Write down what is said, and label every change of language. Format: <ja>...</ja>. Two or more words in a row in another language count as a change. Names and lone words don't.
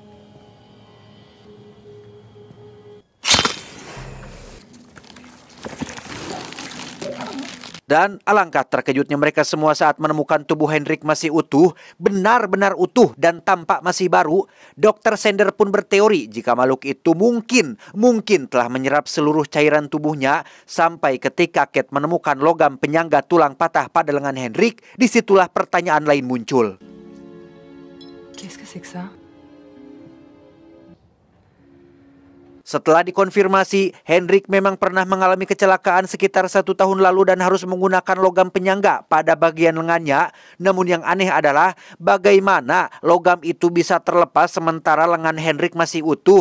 <id>Dan alangkah terkejutnya mereka semua saat menemukan tubuh Hendrik masih utuh, benar-benar utuh dan tampak masih baru. Dr. Sander pun berteori jika makhluk itu mungkin telah menyerap seluruh cairan tubuhnya sampai ketika Kate menemukan logam penyangga tulang patah pada lengan Hendrik, disitulah pertanyaan lain muncul.</id> <fr>Qu'est-ce que c'est que ça?</fr> <id>Setelah dikonfirmasi, Hendrik memang pernah mengalami kecelakaan sekitar 1 tahun lalu dan harus menggunakan logam penyangga pada bagian lengannya. Namun yang aneh adalah bagaimana logam itu bisa terlepas sementara lengan Hendrik masih utuh.</id>